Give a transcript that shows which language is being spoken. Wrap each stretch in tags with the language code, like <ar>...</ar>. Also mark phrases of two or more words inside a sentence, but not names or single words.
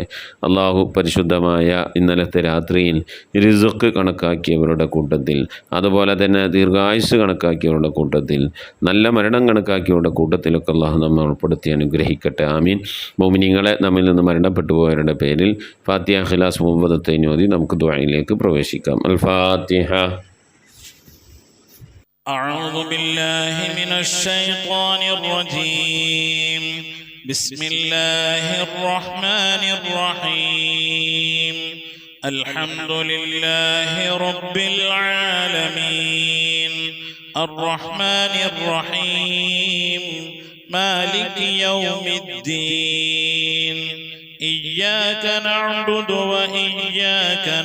<ml>അള്ളാഹു പരിശുദ്ധമായ ഇന്നലത്തെ രാത്രിയിൽ റിസ്ഖ് കണക്കാക്കിയവരുടെ കൂട്ടത്തിൽ, അതുപോലെ തന്നെ ദീർഘായുസ് കണക്കാക്കിയവരുടെ കൂട്ടത്തിൽ, നല്ല മരണം കണക്കാക്കിയവരുടെ കൂട്ടത്തിലൊക്കെ അള്ളാഹു നമ്മെ ഉൾപ്പെടുത്തി അനുഗ്രഹിക്കട്ടെ. ആമീൻ. മുഅ്മിനീങ്ങളെ, നമ്മിൽ നിന്ന് മരണപ്പെട്ടു പോയവരുടെ പേരിൽ ഫാത്തിഹ, ഇഖ്ലാസ്, മുഅവ്വദത്തൈൻ ഓതി നമുക്ക് ദുആയിലേക്ക് പ്രവേശിക്കാം. അൽ ഫാത്തിഹ.</ml> <ar>أعوذ بالله من الشيطان الرجيم. بسم الله الرحمن الرحيم. الحمد لله رب العالمين الرحمن الرحيم مالك يوم الدين إياك نعبد وإياك</ar>